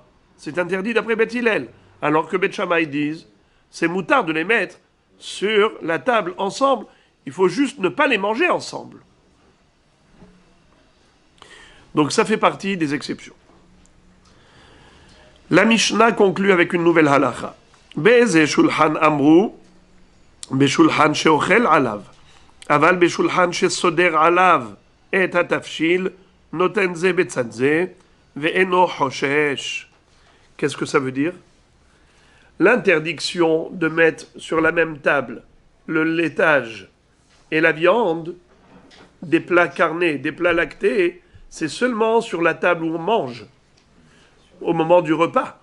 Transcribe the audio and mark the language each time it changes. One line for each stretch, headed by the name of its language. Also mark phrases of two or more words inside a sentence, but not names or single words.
French: C'est interdit d'après Bet Hillel. Alors que Bet Shammai disent, c'est moutard de les mettre sur la table ensemble, il faut juste ne pas les manger ensemble. Donc ça fait partie des exceptions. La Mishnah conclut avec une nouvelle halacha.
Hebrew: באיזה שולחן אמרו, בשולחן שאוכל עליו, אבל בשולחן שסודר עליו, את התבשיל, נותן זה בצד זה, ואינו חושש.
French: Qu'est-ce que ça veut dire? L'interdiction de mettre sur la même table le laitage et la viande, des plats carnés, des plats lactés, c'est seulement sur la table où on mange, au moment du repas.